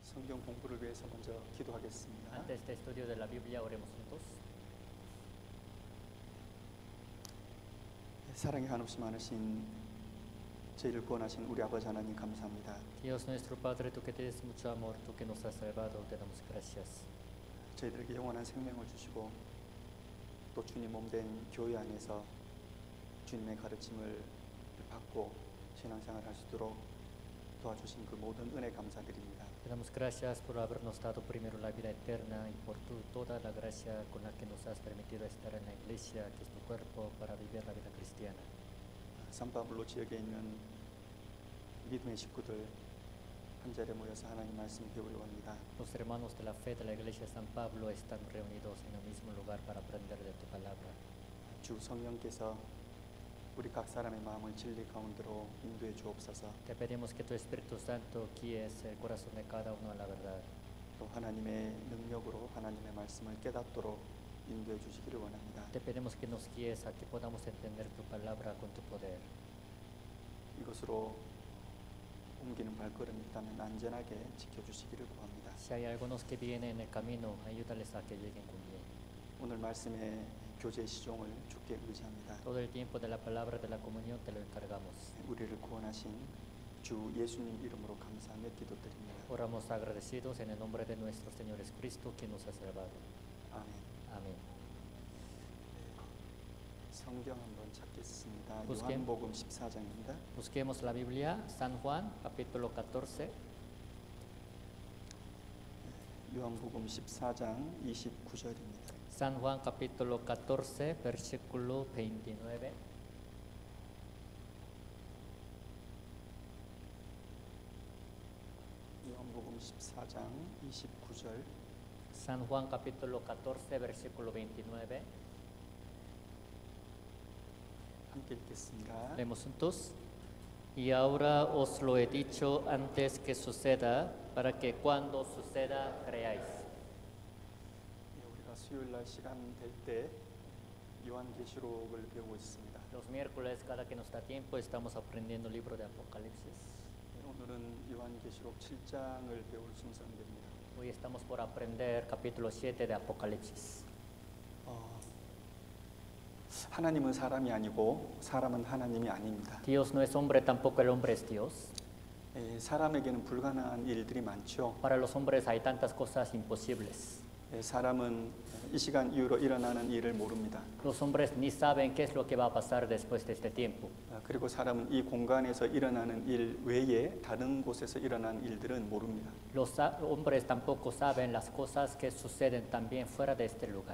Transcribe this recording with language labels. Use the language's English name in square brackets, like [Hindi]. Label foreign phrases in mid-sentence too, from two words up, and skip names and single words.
[Korean] 성경 공부를 위해서 먼저 기도하겠습니다. [Spanish] Antes de estudio de la Biblia, oremos juntos. [Korean] 사랑이 한없이 많으신 저희를 구원하신 우리 아버지 하나님 감사합니다. [Spanish] Dios nuestro Padre, tú que tienes mucho amor, tú que nos has salvado, te damos gracias. [Korean] 저희들에게 영원한 생명을 주시고 또 주님 몸된 교회 안에서 주님의 가르침을 받고 신앙생활 할 수 있도록 도와주신 그 모든 은혜 감사드립니다. [Spanish] Te damos gracias por habernos dado primero la vida eterna y por toda la gracia con la que nos has permitido estar en la iglesia, que es tu cuerpo, para vivir la vida cristiana. [Korean] 산파블로 지역에 있는 믿음의 식구들 한 자리에 모여서 하나님 말씀 배우려고 합니다. [Spanish] Los hermanos de la fe de la iglesia de San Pablo están reunidos en el mismo lugar para aprender de tu palabra. [Korean] 주 성령께서 우리 각 사람의 마음을 진리 가운데로 인도해 주옵소서. [Spanish] Te pedimos que tu Espíritu Santo guíes el corazón de cada uno a la verdad. [Korean] 또 하나님의 능력으로 하나님의 말씀을 깨닫도록 인도해 주시기를 원합니다. [Spanish] Te pedimos que nos guíes a que podamos entender tu palabra con tu poder. [Korean] 이것으로 옮기는 발걸음이 있다면 안전하게 지켜주시기를 구합니다. [Spanish] Si hay algunos que vienen en el camino, ayúdales a que lleguen con bien. [Korean] 오늘 말씀의 교제 시종을 주께 의지합니다. [Spanish] Todo el tiempo de la palabra de la comunión te lo encargamos. [Korean] 우리를 구원하신 주 예수님 이름으로 감사하며 기도드립니다. [Spanish] Oramos agradecidos en el nombre de nuestro Señor Jesucristo, quien nos ha salvado. [Korean] 아멘. [Spanish] Amén. [Korean] 성경 한번 찾겠습니다. [Spanish] Busquen. [Korean] 요한복음 14장입니다. [Spanish] Busquemos la Biblia, San Juan, capítulo 14. [Korean] 요한복음 14장 29절입니다. [Spanish] San Juan, capítulo 14, versículo 29. [Korean] 요한복음 14장 29절 [Spanish] San Juan, capítulo 14, versículo 29. [Korean] 함께 읽겠습니다. [Spanish] Leemos juntos. Y ahora os lo he dicho antes que suceda, para que cuando suceda creáis. [Korean] 우리가 수요일 날 시간 될 때 요한계시록을 배우고 있습니다. [Spanish] Los miércoles, cada que nos da tiempo, estamos aprendiendo el libro de Apocalipsis. [Korean] 오늘은 요한계시록 7장을 배울 순서입니다. [Spanish] Hoy estamos por aprender capítulo 7 de Apocalipsis. [Korean] 하나님은 사람이 아니고 사람은 하나님이 아닙니다. [Spanish] Dios no es hombre, tampoco el hombre es Dios. [Korean] 사람에게는 불가능한 일들이 많죠. [Spanish] Para los hombres hay tantas cosas imposibles. [Korean] 사람은 이 시간 이후로 일어나는 일을 모릅니다. [Spanish] Los hombres ni saben qué es lo que va a pasar después de este tiempo. [Korean] 그리고 사람은 이 공간에서 일어나는 일 외에 다른 곳에서 일어나는 일들은 모릅니다. [Spanish] Los hombres tampoco saben las cosas que suceden también fuera de este lugar.